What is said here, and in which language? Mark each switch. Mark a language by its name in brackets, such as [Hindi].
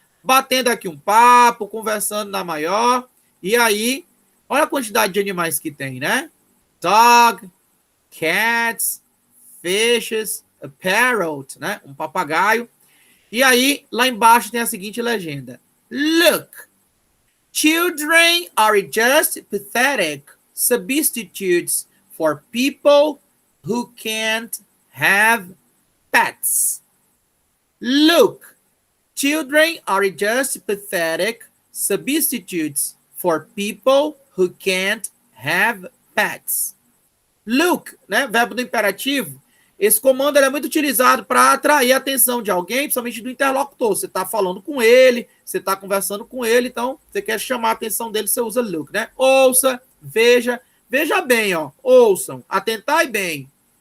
[Portuguese] Batendo aqui um papo, conversando na maior. E aí, olha a quantidade de animais que tem, né? [English] Dog, cats, fishes, a parrot, né? [Portuguese] Um papagaio. E aí, lá embaixo tem a seguinte legenda. [English] Look, children are just pathetic substitutes for people who can't have pets. Look, children are just pathetic substitutes for people who can't have pets. [Portuguese] Look, né? Verbo do imperativo. Esse comando é muito utilizado para atrair a atenção de alguém, principalmente do interlocutor. Você está falando com ele, você está conversando com ele, então você quer chamar a atenção dele, você usa look, né? Ouça, veja, veja bem, ó. Ouçam, atentai bem.